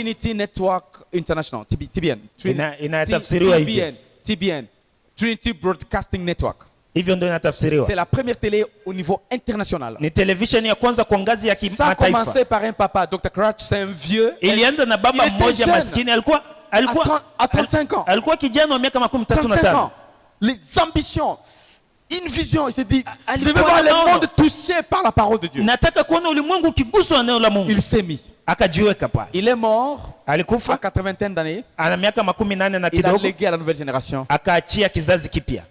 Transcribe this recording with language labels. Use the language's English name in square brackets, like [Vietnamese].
[English] Trinity Network International, TBN. [Swahili] Inatafsiriwa hivi. [English] TBN. Trinity Broadcasting Network. [Swahili] Hivyo ndio inatafsiriwa. [French] C'est la première télé au niveau international. [Swahili] Ni television ya kwanza kwa ngazi ya kimataifa. [French] Ça a commencé par un papa, Dr. Crouch, c'est un vieux. [Swahili] Ilianza na baba mmoja maskini alikuwa [French] à 35 ans. [Swahili] Alikuwa kijana wa miaka 35. [French] Les ambitions, une vision, il s'est dit je vais voir le monde touché par la parole de Dieu. [Swahili] Nataka kuona ulimwengu ukiguswa na neno la Mungu. [French] Il s'est mis. [Swahili] Akajiweka pale. [French] Il est mort. [Swahili] Alikufa [French] à 80 d'années. [Swahili] Ana miaka 80 na [French] Il [Swahili] kidogo. [French] a légué à la nouvelle génération. [Swahili] Akaachia kizazi kipya.